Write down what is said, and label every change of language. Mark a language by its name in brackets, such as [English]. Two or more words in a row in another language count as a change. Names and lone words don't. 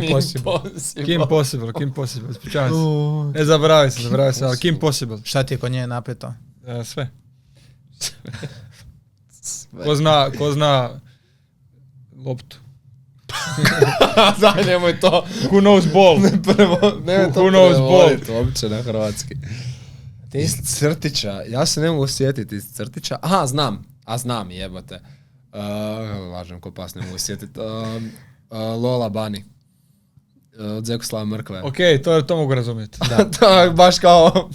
[Croatian] Possible. Kim Possible, ispričavam se. Ne, zaboravio se, ali Kim Possible. Šta ti je kod nje napeto? Sve. Ko zna loptu. Daj, nemoj to. [English] Who knows ball? [Croatian] Nemoj to [English] Who knows ball? [Croatian] prevoditi uopće na hrvatski. Ti? Iz crtića, ja se ne mogu sjetiti iz crtića. Aha, znam, jebote. Lažem ko pas, ne mogu sjetiti. Lola Bunny. Od Zekoslava Mrkve. Ok, to mogu razumjeti. To je baš kao,